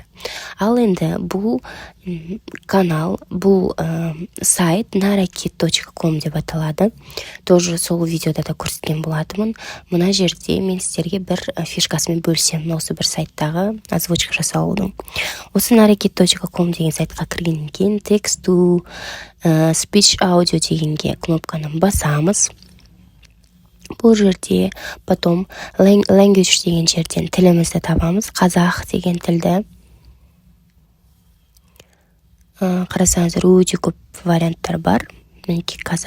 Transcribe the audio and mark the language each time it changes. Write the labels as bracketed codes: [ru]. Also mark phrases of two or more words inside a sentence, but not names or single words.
[kk] Ал енді бұл канал, бұл сайт narakit.com деп аталады. Тоже сол видеода да көрсеткен болатымын. Мына жерде мен сіздерге бір фишкасымен бөлсем, осы бір сайттағы озвучка жасаудың. Осы narakit.com деген сайтқа кіргеннен кейін [en] text to speech audio [kk] дегенге кнопканы басамыз. Бұл жерде потом language деген жерден тілімізді табамыз. Қазақ деген тілді. Қарасаңыздар, өте көп варианттар бар. Мінекей қазақ.